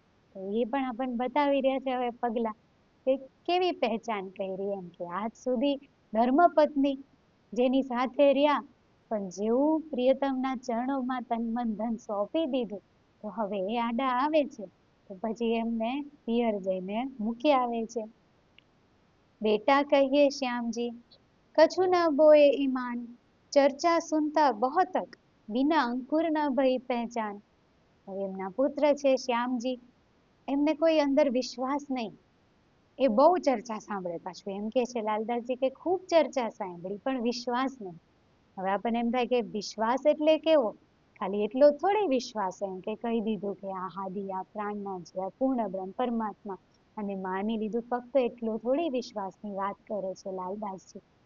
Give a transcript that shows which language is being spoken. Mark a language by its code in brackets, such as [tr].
[gu] તો એ પણ આપણને બતાવી રહ્યા છે હવે પગલા કે કેવી પહેચાન કરી, એમ કે આજ સુધી ધર્મપત્ની જેની સાથે રહ્યા, પણ જેવું પ્રિયતમના ચરણોમાં તન મન ધન સોંપી દીધું, તો હવે એ આડા આવે છે તો પછી એમને પિયર જઈને મૂકી આવે છે. [hi] बेटा कहिए श्याम जी कछु न बोए ईमान, चर्चा सुनता बहुतक बिना अंकुर न भई पहचान. [gu] હવે એમના પુત્ર છે શ્યામજી, એમને કોઈ અંદર વિશ્વાસ નહીં. એ બહુ ચર્ચા સાંભળે, પાછું એમ કે છે લાલદાસજી કે ખૂબ ચર્ચા સાંભળી પણ વિશ્વાસ નહીં. હવે આપણને એમ થાય કે વિશ્વાસ એટલે કેવો? ખાલી એટલો થોડી વિશ્વાસ એમ કે કહી દીધું કે આ હાદી આ પ્રાણના છે, આ પૂર્ણ બ્રહ્મ પરમાત્મા, અને માની લીધું, ફક્ત એટલો થોડી વિશ્વાસની વાત કરે છે લાલદાસજી.